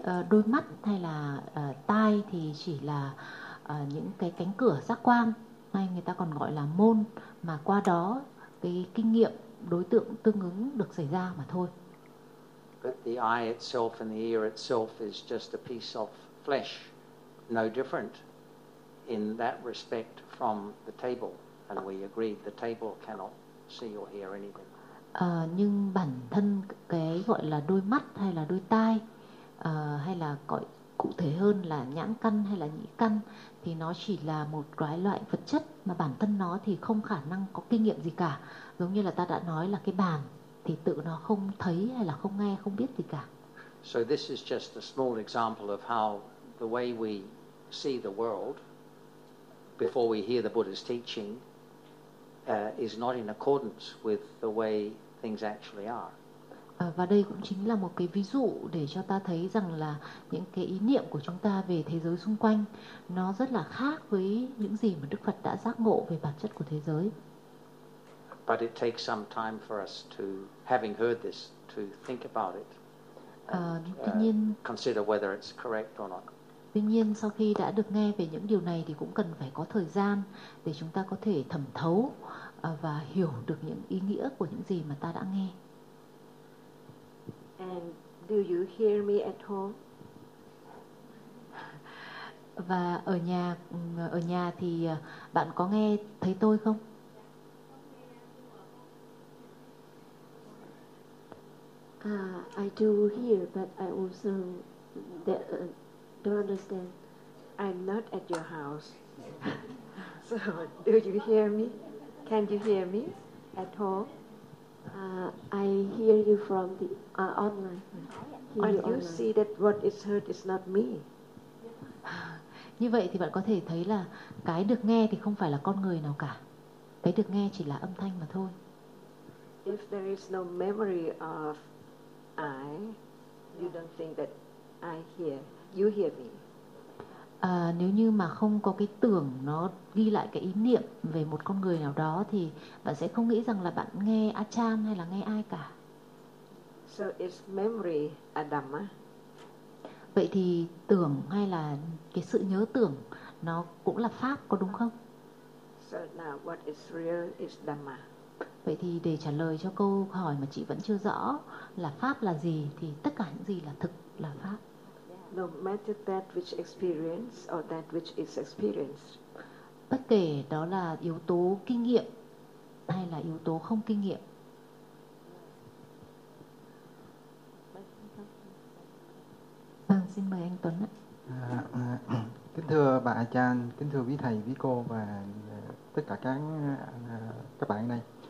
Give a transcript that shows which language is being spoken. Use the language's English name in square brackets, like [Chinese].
[Vietnamese] Đôi mắt hay là tai thì chỉ là những cái cánh cửa giác quan nay người ta còn gọi là môn, mà qua đó cái kinh nghiệm đối tượng tương ứng được xảy ra mà thôi. [English] But the eye itself and the ear itself is just a piece of flesh, no different in that respect from the table, and we agreed the table cannot see or hear anything. [Vietnamese] Nhưng bản thân cái gọi là đôi mắt hay là đôi tai, hay là gọi cụ thể hơn là nhãn căn hay là nhĩ căn, thì nó chỉ là một cái loại vật chất mà bản thân nó thì không khả năng có kinh nghiệm gì cả. Giống như là ta đã nói là cái bàn thì tự nó không thấy hay là không nghe, không biết gì cả. [English] So this is just a small example of how the way we see the world before we hear the Buddha's teaching is not in accordance with the way things actually are. [Vietnamese] Và đây cũng chính là một cái ví dụ để cho ta thấy rằng là những cái ý niệm của chúng ta về thế giới xung quanh nó rất là khác với những gì mà Đức Phật đã giác ngộ về bản chất của thế giới. [English] But it takes some time for us to, having heard this, to think about it. [Vietnamese] Tuy nhiên, [English] consider whether it's correct or not. [Vietnamese] Tuy nhiên, sau khi đã được nghe về những điều này thì cũng cần phải có thời gian để chúng ta có thể thẩm thấu và hiểu được những ý nghĩa của những gì mà ta đã nghe. [English] And do you hear me at home? [Vietnamese] Và ở nhà thì bạn có nghe thấy tôi không? [English] I do hear, but I also don't understand. I'm not at your house. So, do you hear me? Can you hear me at home? I hear you from the online. And you online. See that what is heard is not me. [Vietnamese] Như vậy thì bạn có thể thấy là cái được nghe thì không phải là con người nào cả. Cái được nghe chỉ là âm thanh mà thôi. [English] If there is no memory of I, you don't think that I hear. You hear me. [Vietnamese] Nếu như mà không có cái tưởng nó ghi lại cái ý niệm về một con người nào đó thì bạn sẽ không nghĩ rằng là bạn nghe Achan hay là nghe ai cả. [English] So is memory a dhamma? [Vietnamese] Vậy thì tưởng hay là cái sự nhớ tưởng nó cũng là pháp, có đúng không? [English] So now what is real is dhamma. [Vietnamese] Vậy thì để trả lời cho câu hỏi mà chị vẫn chưa rõ là pháp là gì, thì tất cả những gì là thực là pháp. [English] No matter that which experience or that which is experienced. [Vietnamese] Bất kể đó là yếu tố kinh nghiệm hay là yếu tố không kinh nghiệm. Vâng, xin mời anh Tuấn ạ. Kính thưa bà Achan, kính thưa quý thầy, quý cô và tất cả các bạn đây.